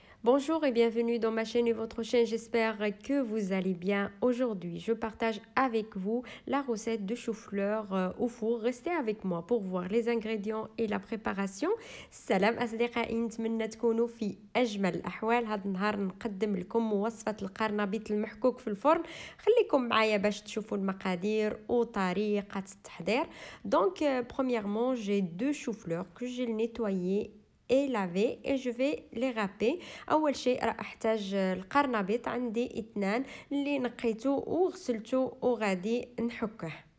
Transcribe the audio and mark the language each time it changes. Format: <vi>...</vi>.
<fr>Bonjour et bienvenue dans ma chaîne et votre chaîne, j'espère que vous allez bien. Aujourd'hui, je partage avec vous la recette de chou-fleur au four. Restez avec moi pour voir les ingrédients et la préparation.</fr> <ar>Salam أصدقائي، نتمنى تكونوا في أجمل الأحوال. هذا النهار نقدم لكم وصفة القرنبيط المحكوك في الفرن. خليكم معايا باش تشوفوا المقادير وطريقة التحضير.</ar> <fr>Donc premièrement, j'ai deux choux-fleurs que j'ai nettoyés et laver et je vais les râper.</fr> <ar>اول شيء راح احتاج القرنبيط، عندي 2 اللي نقيته وغسلته وغادي نحكه.</ar>